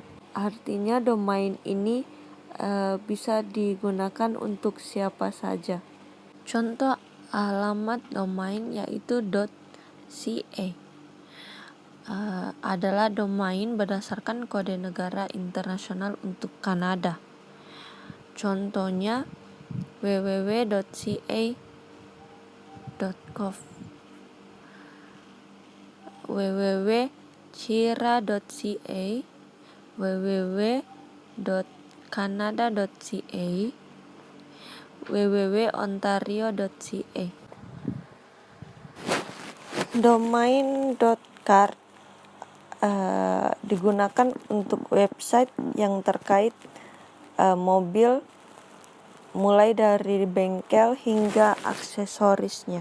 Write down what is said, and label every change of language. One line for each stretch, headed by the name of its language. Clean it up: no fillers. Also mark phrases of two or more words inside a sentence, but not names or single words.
Indonesian: Artinya domain ini bisa digunakan untuk siapa saja. Contoh alamat domain yaitu .ca. Adalah domain berdasarkan kode negara internasional untuk Kanada. Contohnya www.ca.gov, www.cira.ca, www.canada.ca, www.ontario.ca. Domain.car digunakan untuk website yang terkait mobil, mulai dari bengkel hingga aksesorisnya.